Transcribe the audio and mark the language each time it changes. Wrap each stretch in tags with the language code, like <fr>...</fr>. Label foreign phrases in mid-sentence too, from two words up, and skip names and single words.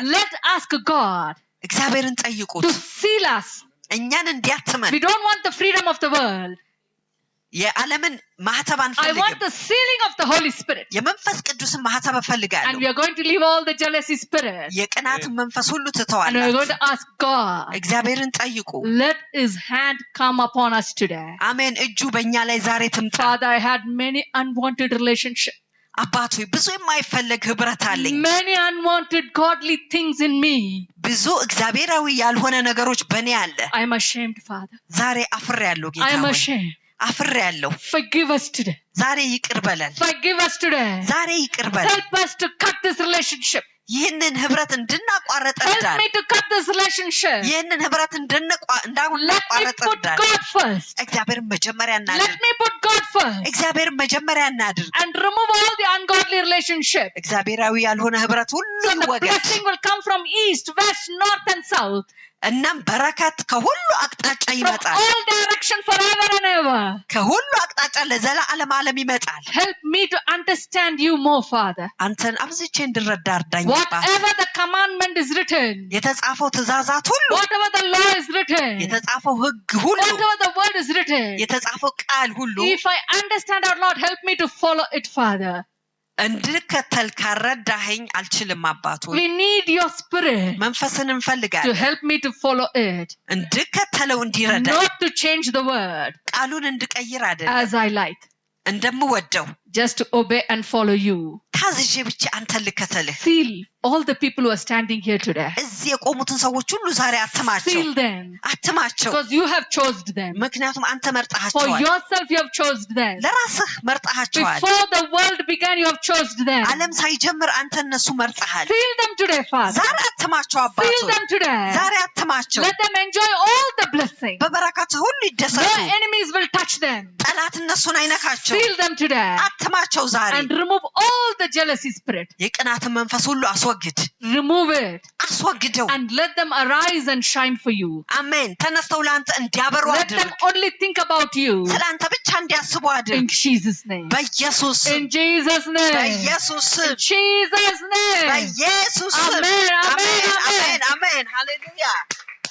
<en>Let ask God</en> <am>እግዚአብሔርን ጠይቁት</am> <en>to seal us.</en> <am>እኛን እንዲያትመን</am> <en>We don't want the freedom of the world.</en> <am>የዓለምን ማህተብ</am> <en>I</en> <am>አንፈልግም</am> <en>want the sealing of the Holy Spirit.</en> <am>የመንፈስ ቅዱስን ማህተብ</am> <en>And</en> <am>እፈልጋለሁ</am> <en>we are going to leave all the jealousy spirit.</en> <am>የቅናትን መንፈስ ሁሉ</am> <en>And we are</en> <am>ትተዋላችሁ</am> <en>going to ask God,</en> <am>እግዚአብሔርን ጠይቁ</am> <en>let His hand come upon us today.</en> <am>አሜን እጁ በእኛ ላይ ዛሬ ትምጣ</am> <en>Father, I had many unwanted relationships.</en> <am>አባት ሆይ ብዙ የማይፈለግ ህብረት አለኝ</am> <en>Many unwanted godly things in me.</en> <am>ብዙ እግዚአብሔራዊ ያልሆነ ነገሮች በእኔ አለ</am> <en>I am ashamed, Father.</en> <am>ዛሬ አፍሬያለሁ ጌታ</am> <en>I am</en> <am>ሆይ</am> <en>ashamed.</en> <am>አፍሬያለሁ</am> <en>Forgive us today.</en> <am>ዛሬ ይቅር በለን</am> <en>Forgive us today.</en> <am>ዛሬ ይቅር በለን</am> <en>Help us to cut this relationship.</en> <am>ይህንን ህብረት እንድናቋረጥ</am> <en>Help</en> <am>እርዳን</am> <en>me to cut this relationship.</en> <am>ይህንን ህብረት</am> <en>Let me</en> <am>እንዳናቋረጥ</am> <en>put</en> <am>እርዳን</am> <en>God first.</en> <am>እግዚአብሔርን መጀመሪያ</am> <en>Let</en> <am>እናድርግ</am> <en>me put God first.</en> <am>እግዚአብሔርን መጀመሪያ እናድርግ</am> <en>And remove all the ungodly relationship.</en> <am>እግዚአብሔራዊ ያልሆነ ህብረት ሁሉ</am> <en>So the</en> <am>ይወገድ</am> <en>blessing will come from east, west, north and south.</en> <am>እናም በረከት ከሁሉ አቅጣጫ</am> <en>From</en> <am>ይመጣል</am> <en>all direction forever and ever.</en> <am>ከሁሉ አቅጣጫ ለዘላለም ዓለም ይመጣል</am> <en>Help me to understand you more, Father.</en> <am>አንተን አብዝቼ እንድረዳ እርዳኝ አባት</am> <en>Whatever the commandment is written,</en> <am>የተጻፈው ትእዛዛት ሁሉ</am> <en>whatever the law is written,</en> <am>የተጻፈው ህግ ሁሉ</am> <en>whatever the word is written,</en> <am>የተጻፈው ቃል ሁሉ</am> <en>if I understand or not, help me to follow it, Father.</en> <am>እንድከተል ካረዳኸኝ አልችልም አባት ሆይ</am> <en>We need your spirit</en> <am>መንፈስን</am> <en>to</en> <am>እንፈልጋለን</am> <en>help me to follow it,</en> <am>እንድከተለው እንዲረዳኝ</am> <en>not to change the word</en> <am>ቃሉን እንድቀይር አይደለም</am> <en>as I like,</en> <am>እንደምወደው</am> <en>just to obey and follow you.</en> <am>ታዝዤ ብቻ አንተን ልከተልህ</am> <en>Seal all the people who are standing here today.</en> <am>እዚህ የቆሙትን ሰዎች ሁሉ ዛሬ አትማቸው</am> <en>Seal them</en> <am>አትማቸው</am> <en>because you have chosen them.</en> <am>ምክንያቱም አንተ</am> <en>For</en> <am>መርጠሃቸዋል</am> <en>yourself you have chosen them.</en> <am>ለራስህ መርጠሃቸዋል</am> <en>Before the world began, you have chosen them.</en> <am>ዓለም ሳይጀምር አንተ እነሱ መርጠሃል</am> <en>Seal them today, Father.</en> <am>ዛሬ አትማቸው አባት</am> <en>Seal</en> <am>ሆይ</am> <en>them today.</en> <am>ዛሬ አትማቸው</am> <en>Let them enjoy all the blessings.</en> <am>በበረከት ሁሉ ይደሰቱ</am> <en>No enemies will touch them.</en> <am>ጠላት እነሱን አይነካቸው</am> <en>Seal them today.</en> <am>አትማቸው ዛሬ</am> <en>And remove all the jealousy spirit.</en> <am>የቅናትን መንፈስ ሁሉ አስወግድ</am> <en>Remove it.</en> <am>አስወግደው</am> <en>And let them arise and shine for you.</en> <am>አሜን ተነስተው ለአንተ እንዲያበሩ</am> <en>Let them</en> <am>አድርግ</am> <en>only think about you.</en> <am>ስለአንተ ብቻ እንዲያስቡ</am> <en>In</en> <am>አድርግ</am> <en>Jesus' name.</en> <am>በኢየሱስ ስም</am> <en>In Jesus' name.</en> <am>በኢየሱስ</am> <en>In</en> <am>ስም</am> <en>Jesus' name.</en> <am>በኢየሱስ ስም</am> <en>Amen, amen,</en> <am>አሜን</am> <en>amen.</en> <am>አሜን አሜን ሃሌሉያ</am>